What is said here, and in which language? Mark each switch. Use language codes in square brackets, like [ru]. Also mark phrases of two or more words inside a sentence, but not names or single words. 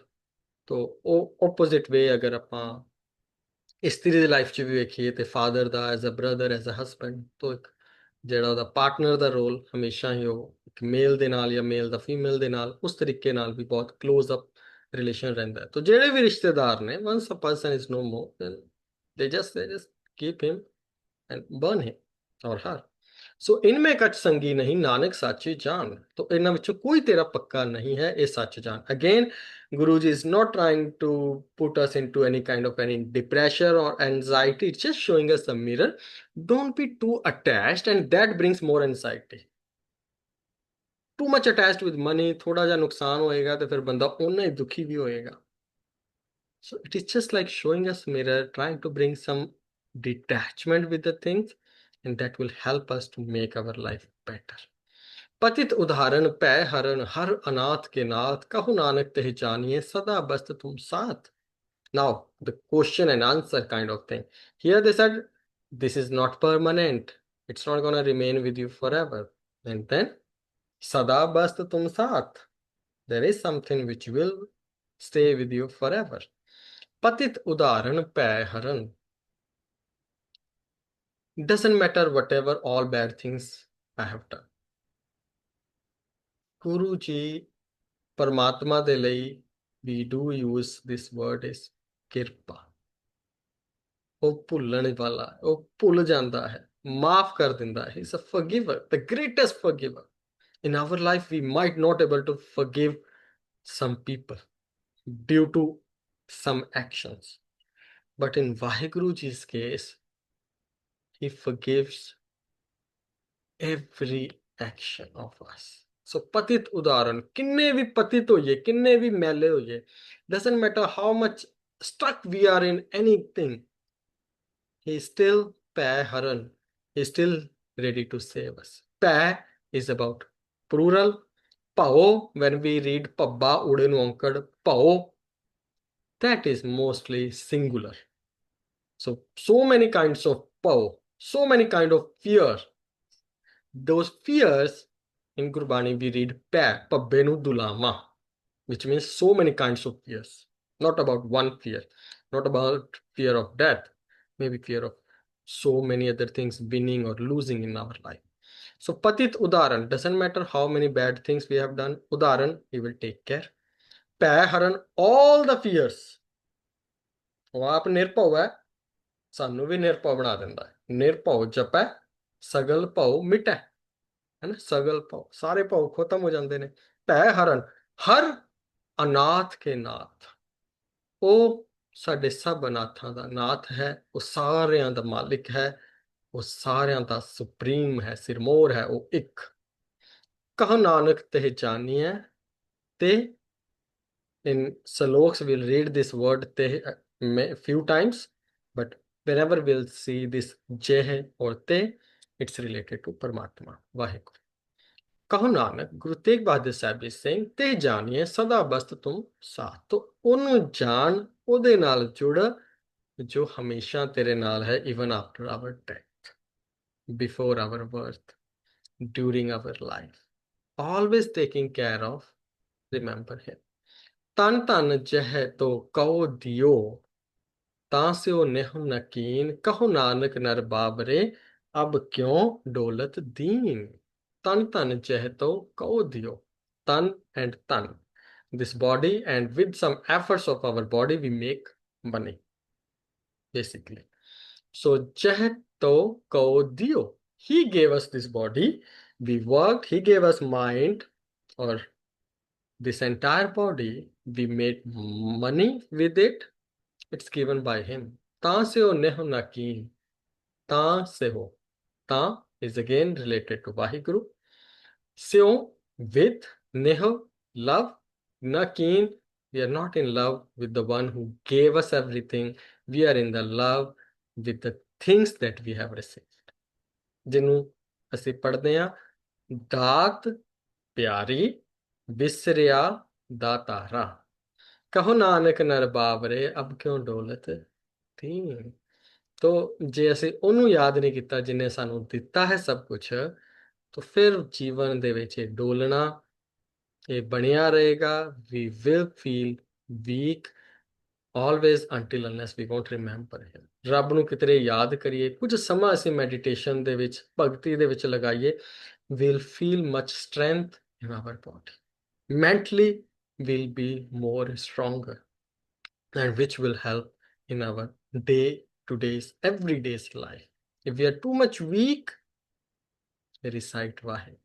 [pa] ਤਾਂ ਉਹ [en] opposite way [pa] ਅਗਰ ਆਪਾਂ ਇਸਤਰੀ ਦੀ ਲਾਈਫ 'ਚ ਵੀ ਵੇਖੀਏ ਤੇ ਫਾਦਰ ਦਾ, [en] as a brother, as a husband, [pa] ਤਾਂ ਇੱਕ ਜਿਹੜਾ ਉਹਦਾ ਪਾਰਟਨਰ ਦਾ ਰੋਲ ਹਮੇਸ਼ਾ ਹੀ ਉਹ ਇੱਕ ਮੇਲ ਦੇ ਨਾਲ ਜਾਂ ਮੇਲ ਦਾ ਫੀਮੇਲ ਦੇ ਨਾਲ ਉਸ ਤਰੀਕੇ ਨਾਲ ਵੀ ਬਹੁਤ [en] close up relation [pa] ਰਹਿੰਦਾ ਹੈ। ਤਾਂ ਜਿਹੜੇ ਵੀ ਰਿਸ਼ਤੇਦਾਰ ਨੇ, [en] once a person is no more, then they just keep him and burn him or her. [pa] ਸੋ ਇਨਮੇ ਕਛ ਸੰਗੀ ਨਹੀਂ, ਨਾਨਕ ਸਾਚੀ ਜਾਨ। ਤਾਂ ਇਹਨਾਂ ਵਿੱਚੋਂ ਕੋਈ ਤੇਰਾ ਪੱਕਾ ਨਹੀਂ ਹੈ, ਇਹ ਸੱਚ ਜਾਨ। [en] ਅਗੇਨ Guru ji is not trying to put us into any kind of any depression or anxiety. It's just showing us a mirror. Don't be too attached, and that brings more anxiety. Too much attached with money, [pa] ਥੋੜਾ ਜਿਹਾ ਨੁਕਸਾਨ ਹੋਏਗਾ ਤੇ ਫਿਰ ਬੰਦਾ ਓਨਾ ਹੀ ਦੁਖੀ ਵੀ ਹੋਏਗਾ। [en] So it is just like showing us mirror, trying to bring some detachment with the things, and that will help us to make our life better. [pa] ਪਤਿਤ ਉਦਾਹਰਣ ਪੈ ਹਰਣ, ਹਰ ਅਨਾਥ ਕੇ ਨਾਥ, ਕਹੁ ਨਾਨਕ ਤੇਹਿ ਜਾਨਿਏ, ਸਦਾ ਬਸਤ ਤੁਮ ਸਾਥ. [en] Now the question and answer kind of thing. Here they said this is not permanent. It's not going to remain with you forever. And then [pa] ਸਦਾ ਬਸਤ ਤੁਮ ਸਾਥ. [en] There is something which will stay with you forever. [pa] ਪਤਿਤ ਉਦਾਹਰਨ ਪੈ ਹਰਨ. [en] Doesn't matter whatever all bad things I have done. [pa] ਗੁਰੂ ਜੀ ਪਰਮਾਤਮਾ ਦੇ ਲਈ [en] we do use this word is kirpa. ਉਹ ਭੁੱਲਣ ਵਾਲਾ, ਉਹ ਭੁੱਲ ਜਾਂਦਾ ਹੈ, ਮਾਫ ਕਰ ਦਿੰਦਾ ਹੈ. He's a forgiver, the greatest forgiver. In our life, we might not able to forgive some people due to some actions. But in Vaheguru Ji's case, he forgives every action of us. [pa] ਸੋ ਪਤਿਤ ਉਦਾਰਨ, ਕਿੰਨੇ ਵੀ ਪਤਿਤ ਹੋਏ, ਕਿੰਨੇ ਵੀ ਮੈਲੇ ਹੋਏ, [en] doesn't matter how much stuck we are in anything, he is still [pa] ਪੈ ਹਰਨ, [en] he is still ready to save us. Pay is about plural. Pao, when we read [pa] ਪੱਬਾ ਉਡੇ ਨੂੰ ਅੰਕੜ ਪਾਓ, [en] that is mostly singular. So many kinds of pao, so many kind of fear. Those fears in Gurbani we read [pa] ਪਾ ਪੱਬੇ ਨੂੰ ਦੁਲਮਾ, [en] which means so many kinds of fears. Not about one fear, not about fear of death, maybe fear of so many other things, winning or losing in our life. So [pa] ਪਤਿਤ ਉਦਾਰਨ, [en] doesn't matter how many bad things we have done, udaran, he will take care. [pa] ਪੈ ਹਰਨ, [en] all the fears. [pa] ਉਹ ਆਪ ਨਿਰਭਉ ਹੈ, ਸਾਨੂੰ ਵੀ ਨਿਰਭਉ ਬਣਾ ਦਿੰਦਾ ਹੈ. ਨਿਰਭਉ ਜਪੈ ਸਗਲ ਭਉ ਮਿਟੈ, ਹੈ ਨਾ, ਸਗਲ ਭਉ, ਸਾਰੇ ਭਉ ਖਤਮ ਹੋ ਜਾਂਦੇ ਨੇ. ਭੈ ਹਰਨ, ਹਰ ਅਨਾਥ ਕੇ ਨਾਥ, ਉਹ ਸਾਡੇ ਸਭ ਅਨਾਥਾਂ ਦਾ ਨਾਥ ਹੈ, ਉਹ ਸਾਰਿਆਂ ਦਾ ਮਾਲਿਕ ਹੈ, ਉਹ ਸਾਰਿਆਂ ਦਾ ਸੁਪਰੀਮ ਹੈ, ਸਿਰਮੌਰ ਹੈ, ਉਹ ਇੱਕ. ਕਹ ਨਾਨਕ ਤਹਿ ਜਾਣੀਐ ਤੇ, [en] in Saloks we'll read this word te a few times, but whenever we'll see this jeh or te, it's related to Paramatma, Vaheguru. [pa] ਕਹੋ ਨਾਨਕ, [en] Guru Tegh Bahadur Sahib is saying, [pa] ਤੇ ਜਾਣੀਏ ਸਦਾ ਬਸਤ ਤੁਮ ਸਾਥ. To ਉਹਨੂੰ ਜਾਣ, ਉਹਦੇ ਨਾਲ ਜੁੜ ਜੋ ਹਮੇਸ਼ਾ ਤੇਰੇ ਨਾਲ ਹੈ, [en] even after our death, before our birth, during our life, always taking care of, remember him. [pa] ਤਨ ਧਨ ਜਹ ਤੋ ਕਉ ਦਿਓ, ਤਾਂ ਸਿਓ ਨਿਹੁ ਨਕੀਨ, ਕਹੋ ਨਾਨਕ ਨਰ ਬਾਬਰੇ, ਅਬ ਕਿਉ ਡੋਲਤ ਦੀਨ. ਤਨ ਧਨ ਜਹ ਤੋ ਕਉ ਦਿਓ, [en] tan and tan, this body, and with some efforts of our body we make money, basically. So [pa] ਜਹ ਤੋ ਕਉ ਦਿਓ, [en] he gave us this body, we worked, he gave us mind, or this entire body, we made money with it, it's given by him. [pa] ਤਾ ਸੇ ਹੋ ਨੇਹੋ ਨਕੀਨ, ਤਾ ਸੇ ਹੋ, [en] ta is again related to Vaheguru. Seo, with, neho, love, nakin, we are not in love with the one who gave us everything, we are in the love with the things that we have received. [pa] ਜਿਹਨੂੰ ਅਸੀਂ ਪੜ੍ਹਦੇ ਹਾਂ, ਦਾਤ ਪਿਆਰੀ ਵਿਸਰਿਆ ਦਾਤਾਰਾ, ਕਹੋ ਨਾਨਕ ਨਰ ਬਾਬਰੇ, ਅਬ ਕਿਉਂ ਡੋਲਤ ਥੀਨ. ਤੋ ਜੇ ਅਸੀਂ ਉਹਨੂੰ ਯਾਦ ਨਹੀਂ ਕੀਤਾ ਜਿਹਨੇ ਸਾਨੂੰ ਦਿੱਤਾ ਹੈ ਸਭ ਕੁਝ, [hi] तो फिर जीवन [pa] ਦੇ ਵਿੱਚ ਇਹ ਡੋਲਣਾ ਇਹ ਬਣਿਆ ਰਹੇਗਾ. [en] We will feel weak always until unless we won't remember him. [pa] ਰੱਬ ਨੂੰ ਕਿਤੇ ਯਾਦ ਕਰੀਏ, ਕੁਝ ਸਮਾਂ ਅਸੀਂ ਮੈਡੀਟੇਸ਼ਨ ਦੇ ਵਿੱਚ, ਭਗਤੀ ਦੇ ਵਿੱਚ ਲਗਾਈਏ, [en] we'll feel much strength in our body. Mentally we'll be more stronger, and which will help in our day-to-day's everyday's life. If we are too much weak, recite Vaheguru.